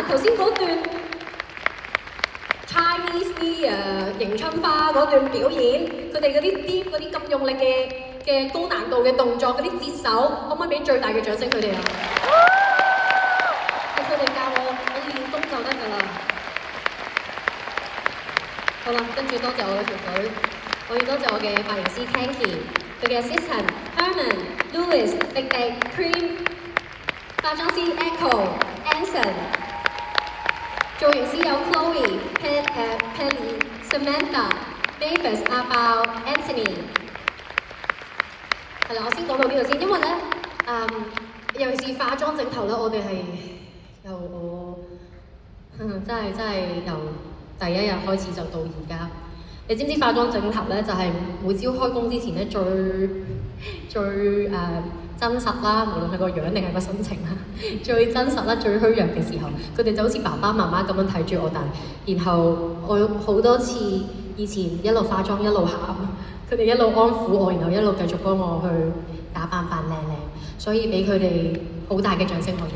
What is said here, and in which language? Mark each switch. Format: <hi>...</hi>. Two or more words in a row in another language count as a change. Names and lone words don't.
<yue>頭先嗰段</yue> <en>Chinese New Year</en> <yue>迎春花嗰段表演，佢哋嗰啲咁用力嘅高難度嘅動作，嗰啲節手，可唔可以俾最大嘅掌聲佢哋啊？佢哋教我練功就得㗎啦。好啦，跟住多謝我嘅團隊。我要多謝我嘅髮型師 Kanky， 佢嘅 assistant Herman、Louis、迪迪、Cream， 化妝師 Echo、Anson， 造型師有 Chloe、Penny、Samantha、Mavis、阿爆、Anthony。係啦，我先講到呢度先，因為咧，尤其是化妝整頭咧，我哋係真係由第一日開始就到而家。你知唔知化妝整頭咧，就係每朝開工之前咧最真實啦，無論係個樣定係個心情啦，最真實啦、最虛弱嘅時候，佢哋就好似爸爸媽媽咁樣睇住我大，然後我好多次以前一路化妝一路喊，佢哋一路安撫我，然後一路繼續幫我去打扮靚靚，所以俾佢哋好大嘅掌聲我哋。</yue>